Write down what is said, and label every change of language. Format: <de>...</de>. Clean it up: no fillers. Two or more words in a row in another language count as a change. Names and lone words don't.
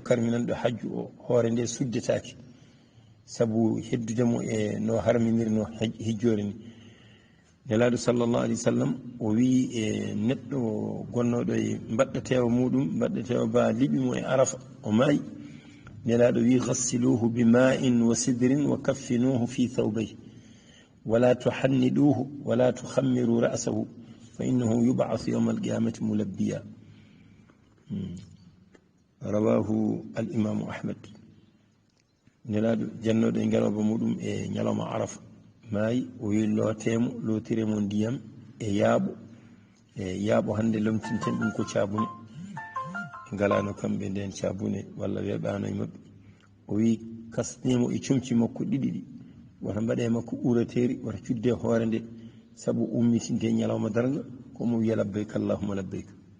<ff>karminanɗo hajju o hoore nde suddetake sabu heddudemo e no harminiri no hijjore ni nelaɗo</ff> <ar>صلى الله عليه وسلم</ar> <ff>o wi e neɗɗo gonnoɗo e mbaɗɗatewo muɗum mbaɗɗatewo ba liɓi mo e arafa o maayi nelaɗo wi</ff> <ar>اغسلوه بماء وسدر وكفنوه في ثوبيه ولا تحنطوه ولا تخمروا رأسه فإنه يبعث يوم القيامة ملبيا رواه الإمام أحمد</ar> <ff>nelaɗo jannoɗo e ngeloba muɗum e ñalawma arafa maayi o wi lootemo lootiremo ndiyam e yaaɓo hannde lomtinten ɗum ko caabune ngalano kamɓe nden caabune walla weeɓano e maɓɓe o wi kasnemo e comci makko ɗiɗi ɗi wata mbaɗe makko ɓuurateeri wata cudde hoore nde sabu ummitinde ñalawma darga komo wiya</ff> <ar>لبيك اللهم لبيك</ar>